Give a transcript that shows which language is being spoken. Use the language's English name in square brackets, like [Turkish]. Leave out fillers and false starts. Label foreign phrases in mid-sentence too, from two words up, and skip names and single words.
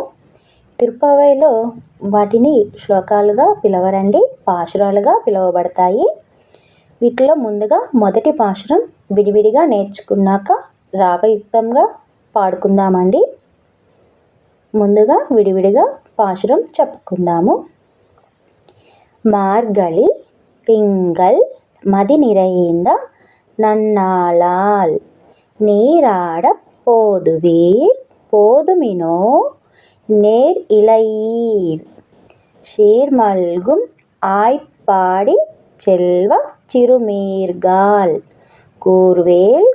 [Telugu] తిరుప్పావైలో వాటిని శ్లోకాలుగా పిలవరండి, పాశురాలుగా పిలువబడతాయి. వీటిలో ముందుగా మొదటి పాశురం విడివిడిగా నేర్చుకున్నాక రాగయుక్తంగా పాడుకుందామండి. ముందుగా విడివిడిగా పాశురం చెప్పుకుందాము. [Tamil] மார்கழி திங்கள் மதி நிறைந்த நன்னாளால் நீராடப் போதுவீர் போதுமினோ நேர் இளையீர் சீர்மல்கும் ஆய்ப்பாடி செல்வச் சிறுமீர்காள் கூர்வேல்